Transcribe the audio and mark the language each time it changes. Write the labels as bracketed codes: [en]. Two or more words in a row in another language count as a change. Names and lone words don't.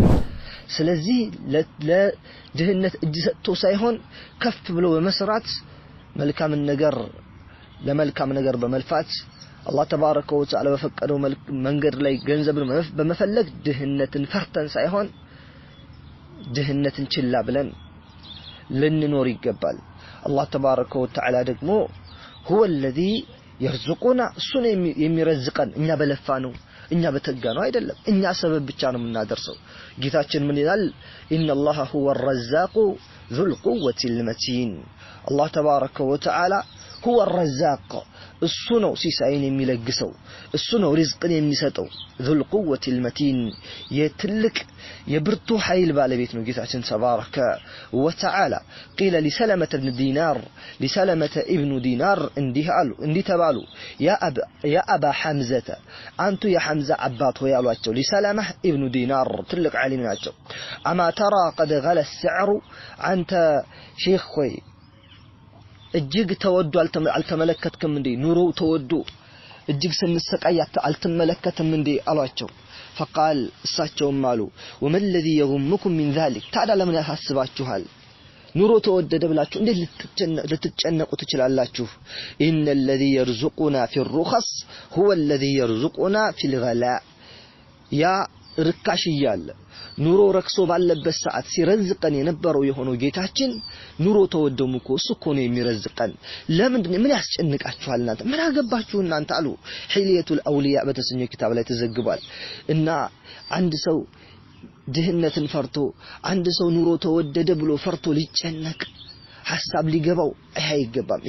[am] ስለዚህ ለድህነት እጅ ሰጥቶ ሳይሆን ከፍ ብሎ በመስራት መልካም ነገር ለመልካም ነገር በመልፋት አላህ [ar] تبارك وتعالى [am] በፈቀደው መንገድ ላይ ገንዘብን በመፈለግ ድህነትን ፈርተን ሳይሆን ድህነትን ችላ ብለን ልንኖር ይገባል አላህ [ar] تبارك وتعالى [am] ደግሞ [ar] هو الذي يرزقنا [am] እሱን የሚረዝቀን እኛ በለፋ ነው እኛ በተጋ ነው አይደለም እኛ ሰበብ ብቻ ነው የምናደርሰው ጌታችን ምን ይላል [ar] ان الله هو الرزاق ذو القوة المتين الله تبارك وتعالى هو الرزاق [am] እሱ ነው ሲሳይን የሚለግሰው እሱ ነው ሪዝቅን የሚሰጠው [ar] ذو القوة المتين [am] የትልቅ የብርቱ ኃይል ባለቤት ነው ጌታችን [ar] تبارك وتعالى قيل لسلمة [am] ابن دينار እንዲህ ተባሉ [ar] يا أبا حمزة [am] አንቱ የሐምዛ አባት ሆይ አሏቸው لسلمة ابن دينار ትልቅ ዓሊም ናቸው [ar] أما ترى قد غلى السعر [am] አንተ ሼክ ሆይ እጅግ ተወዱ አልተመለከትከም እንዴ ኑሮ ተወዱ እጅግ ስንሰቃይ አልተመለከተም እንዴ አሏቸው فقال እሳቸውም አሉ [ar] وما الذي يغمكم من ذلك [am] ታዲያ ለምን ያሳስባችኋል ኑሮ ተወደደ ብላችሁ እንዴት ልትጨነቁ ትችላላችሁ [ar] ان الذي يرزقنا في الرخص هو الذي يرزقنا في الغلاء [am] ያ ርካሽ ይያለ ኑሮ ረክሶ ባለበት ሰዓት ሲረዝቀን የነበረው የሆነው ጌታችን ኑሮ ተወደሙ እኮ እሱ እኮ ነው የሚረዝቀን ለምንድን ምን ያስጨንቃችኋል እናንተ ምን አገባችሁ እናንተ አሉ ሒልየቱል አውሊያ በተሰኘው ኪታብ ላይ ተዘግቧል እና አንድ ሰው ድህነትን ፈርቶ አንድ ሰው ኑሮ ተወደደ ብሎ ፈርቶ ሊጨነቅ ሐሳብ ሊገባው አይገባም